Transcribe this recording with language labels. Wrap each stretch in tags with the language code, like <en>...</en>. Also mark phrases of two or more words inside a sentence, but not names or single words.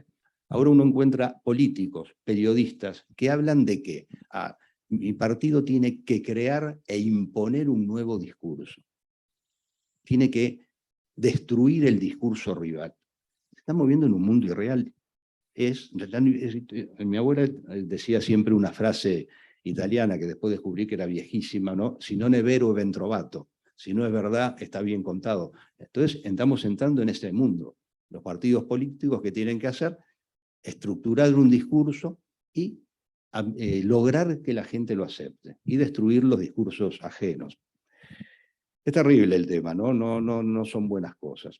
<es>Ahora uno encuentra políticos, periodistas, que hablan de que mi partido tiene que crear e imponer un nuevo discurso. Tiene que destruir el discurso rival. Se está moviendo en un mundo irreal. Mi abuela decía siempre una frase italiana que después descubrí que era viejísima, ¿no?</es> <it>Si non è vero, è ben trovato.</it> <es>Si no es verdad, está bien contado. Entonces, estamos entrando en ese mundo. Los partidos políticos que tienen que hacer, estructurar un discurso y lograr que la gente lo acepte y destruir los discursos ajenos. Es terrible el tema, ¿no? No son buenas cosas.</es>